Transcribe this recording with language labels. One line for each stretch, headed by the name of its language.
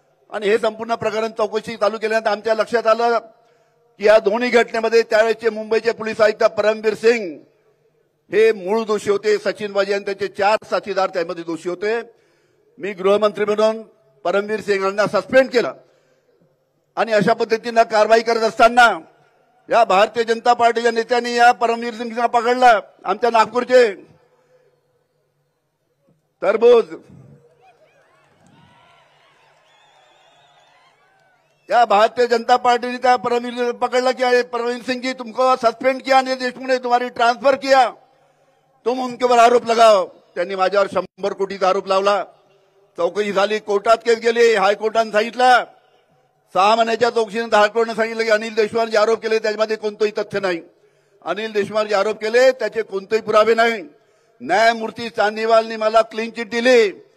Marathi: आणि हे संपूर्ण प्रकरण चौकशी चालू केल्यानंतर आमच्या लक्षात आलं की या दोन्ही घटनेमध्ये त्यावेळेचे मुंबईचे पोलीस आयुक्त परमवीर सिंग हे मूळ दोषी होते. सचिन वाजे आणि त्याचे 4 साथीदार त्यामध्ये दोषी होते. मी गृहमंत्री म्हणून परमवीर सिंग यांना सस्पेंड केलं. आणि अशा पद्धतीनं कारवाई करत असताना या भारतीय जनता पार्टीच्या नेत्यांनी या परमवीर सिंगला पकडलं. आमच्या नागपूरचे तरबूज, या भारतीय जनता पार्टी ने त्या परमवीर पकड़ला
Hindi: कि परमवीर सिंह जी तुमको सस्पेंड किया अनिल देशमुख ने, तुम्हारी ट्रांसफर किया, तुम उनके ऊपर आरोप लगाओ.
Marathi: त्यांनी माझ्यावर 100 कोटीचा आरोप लावला. चौकशी झाली. कोर्टात केस गेली. हायकोर्टाने सांगितलं 6 महिन्याच्या चौकशीनंतर हायकोर्टाने सांगितलं की अनिल देशमुख जे आरोप केले त्याच्यामध्ये कोणतंही तथ्य नाही. अनिल देशमुख जे आरोप केले त्याचे कोणतेही पुरावे नाही. न्यायमूर्ती चांदीवालनी मला क्लीन चिट दिली.